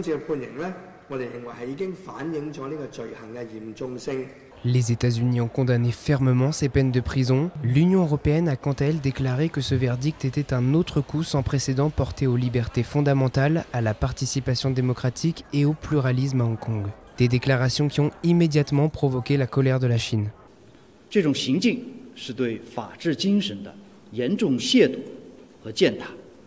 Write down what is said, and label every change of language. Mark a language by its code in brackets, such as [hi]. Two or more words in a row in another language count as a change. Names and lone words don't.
[fr] Les États-Unis ont condamné fermement ces peines de prison. L'Union européenne a quant à elle déclaré que ce verdict était un autre coup sans précédent porté aux libertés fondamentales, à la participation démocratique et au pluralisme à Hong Kong. Des déclarations qui ont immédiatement provoqué la colère de la Chine. [zh] 这种行径是对法治精神的严重亵渎和践踏。